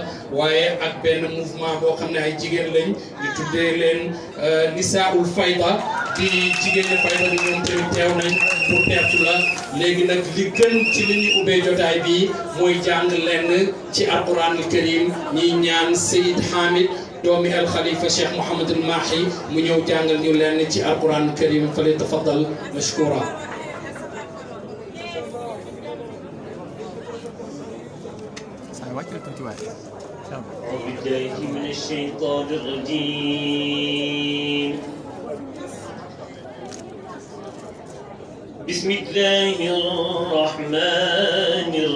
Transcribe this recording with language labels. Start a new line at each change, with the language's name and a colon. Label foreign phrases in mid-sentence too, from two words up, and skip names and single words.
Wolof: waaye ak benn mouvement boo xam ne ay jigéen lañ ñu tuddee leen Nisaul Fayda di jigéen ñi Fayda bi ñoom tamit teew nañ pour teertu la léegi nag li gën ci li ñuy ubbee jotaay bi mooy jàng lenn ci
Arabic: القرآن الكريم
Wolof: ñiy ñaan Seyid Hamid doomi al Khalifa Cheikh Mouhamad al Mahi mu ñëw jàngal ñu lenn ci
Arabic: القرآن الكريم
Wolof: fa lay
Arabic: تفضل مشكورا بالله من الشيطان الرجيم بسم الله الرحمن